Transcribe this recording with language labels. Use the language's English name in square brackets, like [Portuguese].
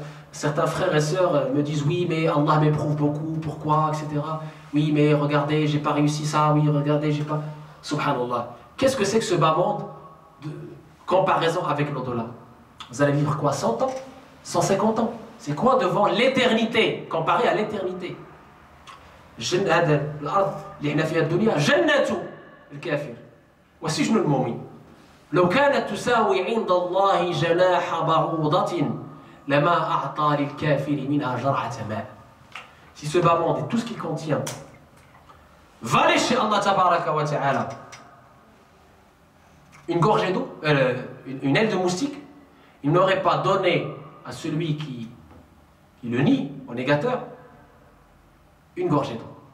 [French] Certains frères et sœurs me disent oui, mais Allah m'éprouve beaucoup, pourquoi, etc. Oui, mais regardez, j'ai pas réussi ça, oui, regardez, j'ai pas. Subhanallah. Qu'est-ce que c'est que ce bas monde de comparaison avec l'au-delà? Vous allez vivre quoi, 100 ans, 150 ans? C'est quoi devant l'éternité, comparé à l'éternité? [Arabic] الأرض اللي احنا فيها الدنيا جنة الكافر وسجن المؤمن لو كانت تساوي عند الله جناح بعوضة لما أعطى للكافر منها جرعة ماء. [French] Si ce bas monde et tout ce qu'il contient valait chez Allah tabaraka wa ta'ala une gorgée d'eau, une aile de moustique, il n'aurait pas donné à celui qui le nie, au négateur, une gorgée d'eau.